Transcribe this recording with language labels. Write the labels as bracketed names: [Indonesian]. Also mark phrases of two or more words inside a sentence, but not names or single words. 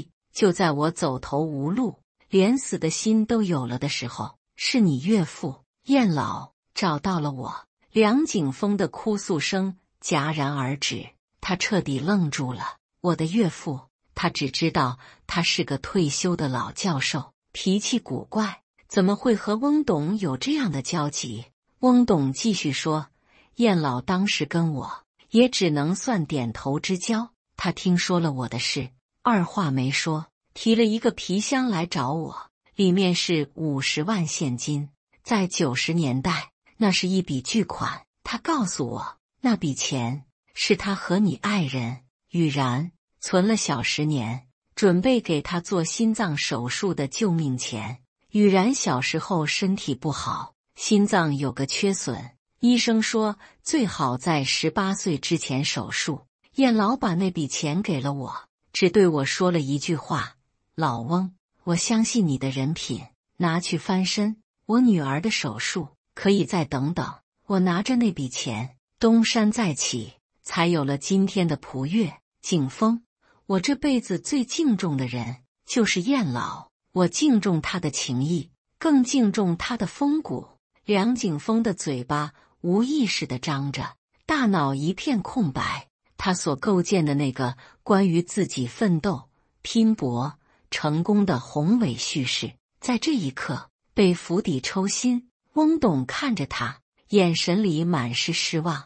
[Chinese] 就在我走投無路，連死的心都有了的时候，是你岳父燕老找到了我。梁景峰的哭訴聲戛然而止，他徹底愣住了。我的岳父，他只知道他是個退休的老教授，脾氣古怪，怎麼會和翁董有這樣的交集？翁董繼續說，燕老當時跟我也只能算點頭之交，他聽說了我的事，二話沒說，提了一個皮箱來找我，裡面是50萬現金。在90年代，那是一筆巨款。他告訴我，那筆錢是他和你愛人雨然存了小10年，準備給他做心臟手術的救命錢。雨然小時候身體不好，心臟有個缺損，醫生說最好在18歲之前手術。燕老把那筆錢給了我，只對我說了一句話：老翁，我相信你的人品，拿去翻身，我女兒的手術可以再等等。我拿着那筆錢東山再起，才有了今天的璞悅。景峰，我這輩子最敬重的人就是燕老， 我敬重他的情誼，更敬重他的風骨。梁景峰的嘴巴無意識地張着，大腦一片空白。他所構建的那個關於自己奮鬥、拼搏、成功的宏偉敘事，在這一刻被釜底抽薪。翁董看着他，眼神裡滿是失望。